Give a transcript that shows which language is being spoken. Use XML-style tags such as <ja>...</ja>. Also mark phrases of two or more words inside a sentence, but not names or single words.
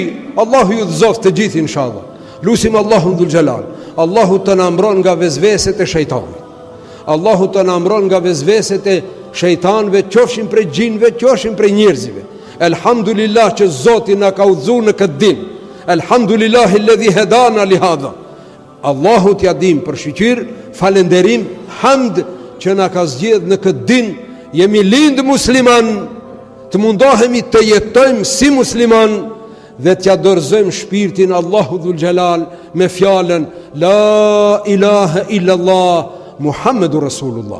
<sq>Allahu ju dhëzoft të gjithë inshallah. Lusim Allahun</sq> <ar>ذو الجلال,</ar> <sq>Allahu të na mbron nga vezveset e shejtanit. Allahu të na mbron nga vezveset e shejtanëve, qofshin prej gjinëve, qofshin prej njerëzve. Elhamdulillah që Zoti na ka udhëzuar në këtë din.</sq> <ar>الحمد لله الذي هدانا لهذا.</ar> <sq>Allahu t'ja dim për shqyqyr, falenderim, hamd që na ka zgjedh në këtë din. Jemi lind musliman, të mundohemi të jetojmë si musliman dhe t'ja dorëzojmë shpirtin Allahu</sq> <ar>ذو الجلال</ar> <sq>me fjalën</sq> <ar>لا إله إلا الله محمد رسول الله.</ar>